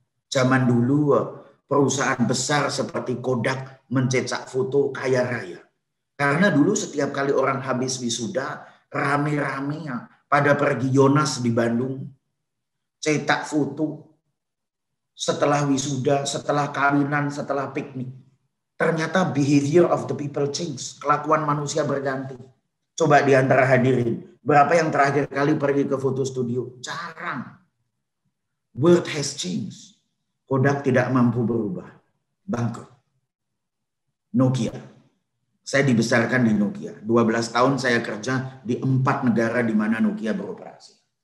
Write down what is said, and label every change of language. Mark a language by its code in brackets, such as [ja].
[id] Zaman dulu perusahaan besar seperti Kodak mencetak foto kaya raya. Karena dulu setiap kali orang habis wisuda, rame-rame pada pergi Yonas di Bandung, cetak foto. Setelah wisuda, setelah kawinan, setelah piknik. Ternyata [en] behavior of the people change. [id] Kelakuan manusia berganti. Coba di antara hadirin, berapa yang terakhir kali pergi ke foto studio? Jarang. [en] World has changed. [id] Kodak tidak mampu berubah. Bangkrut. Nokia. Saya dibesarkan di Nokia. 12 tahun saya kerja di 4 negara di mana Nokia beroperasi.